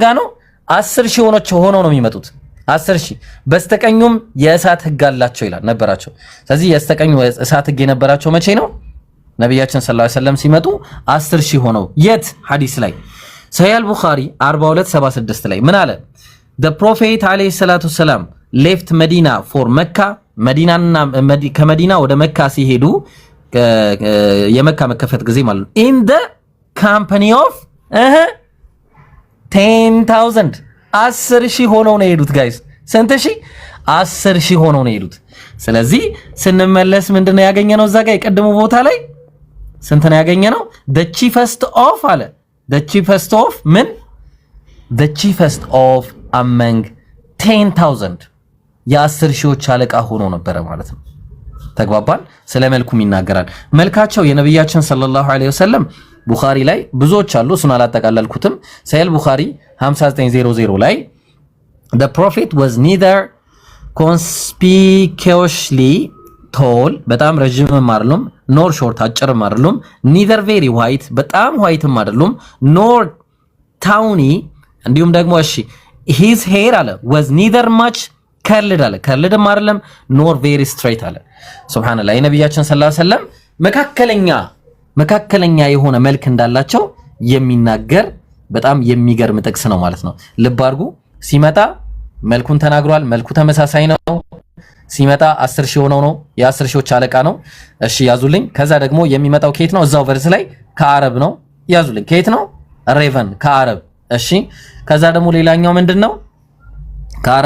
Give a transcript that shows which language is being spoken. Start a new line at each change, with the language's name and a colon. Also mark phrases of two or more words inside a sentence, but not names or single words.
Amharic: ጋር ነው 10000 ሆነው ነው የሚመጡት 10000 በስተቀኙም የእሳት ህግ አላቸው ይላል ነበራቸው ስለዚህ የስተቀኙ እሳት ህግ የነበራቸው መቼ ነው ነብያችን
Arabic: صلى الله عليه وسلم
Amharic: ሲመጡ 10000 ሆነው የት ሐዲስ ላይ ሰሂህ አልቡኻሪ 4276 ላይ ምን አለ
English: the prophet
Arabic: عليه الصلاة السلام
English: left Medina for Mecca
Amharic: መዲናና ከመዲና ወደ መካ ሲሄዱ የመካ መከፈት ጊዜ ማለት ነው
English: in the company of
Amharic: 10000 10,000 ሆነው ነው የሄዱት ጋይስ ስንት ሺህ 10,000 ሆነው ነው የሄዱት ስለዚህ ስንመለስ ምንድነው ያገኘነው እዛ ጋር የቀደሙ ቦታ ላይ ስንት ነው ያገኘነው
English: the chiefest
Amharic: of አለ
English: the chiefest of
Amharic: ምን
English: the chiefest of among
Amharic: 10,000 የ10,000 አለቃ ሆኖ ነበር ማለት ነው ተግባባን ስለ መልኩም ይናገራል መልካቸው የነብያችን
Arabic: صلى الله عليه وسلم
Amharic: ቡኻሪ ላይ ብዙዎች አሉ እሱን አላጠቃለልኩትም ሰሂህ ቡኻሪ 5900 ላይ
English: the prophet was neither conspicuously tall
Amharic: በጣም ረጅምም አይደለም
English: nor short
Amharic: አጭርም አይደለም
English: neither very white
Amharic: በጣም whiteም አይደለም
English: nor tawny
Amharic: እንዲሁም ደግሞ እሺ
English: his hair
Amharic: አለ
English: was neither much curled
Amharic: አለ curledም አይደለም
English: nor very straight
Amharic: አለ ሱብሃንአላህ የነብያችን
Arabic: صلى الله عليه وسلم
Amharic: መካከለኛ የሆነ መልክ እንዳላቸው የሚናገር በጣም የሚገርም ጥቅስ ነው ማለት ነው ልብ አድርጉ ሲመጣ መልኩን ተናግሯል መልኩ ተመሳሳይ ነው ሲመጣ 10,000 ሆነው ነው የ10,000 አለቃ ነው እሺ ያዙልኝ ከዛ ደግሞ የሚመጣው ከየት ነው እዛው ቨርስ ላይ ከአረብ ነው ያዙልኝ ከየት ነው ሬቨን ከአረብ እሺ ከዛ ደግሞ ሌላኛው ምንድነው ከአረብ